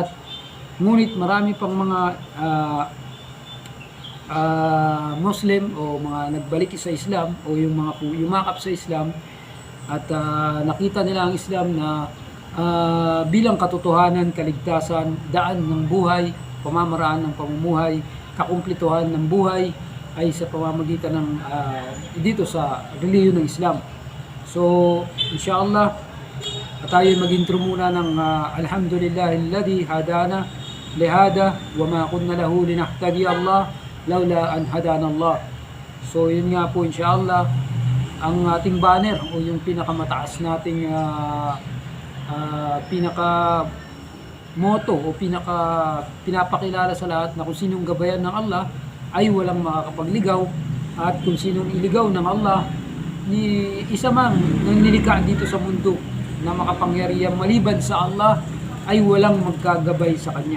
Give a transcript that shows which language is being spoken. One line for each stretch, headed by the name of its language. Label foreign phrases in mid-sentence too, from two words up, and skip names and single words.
Filipino: Ngunit marami pang mga Muslim o mga nagbalik sa Islam o yung mga yumakap sa Islam at nakita nila ang Islam na bilang katotohanan, kaligtasan, daan ng buhay, pamamaraan ng pamumuhay, kakumplituhan ng buhay ay sa pamamagitan ng dito sa relihiyon ng Islam. So inshallah tayo mag-intro muna ng
Arabic: الحمد لله الذي هدانا لهذا وما كنا له لنهتدي الله لولا أن هدانا الله.
Filipino: So yun nga po inshallah ang ating banner o yung pinakamataas nating pinaka motto o pinapakilala sa lahat na kung sinong gabayan ng Allah ay walang makakapagligaw at kung sinong iligaw ng Allah ni isa mang nang nilikha dito sa mundo na makapangyarihan maliban sa Allah ay walang magkagabay sa kanya.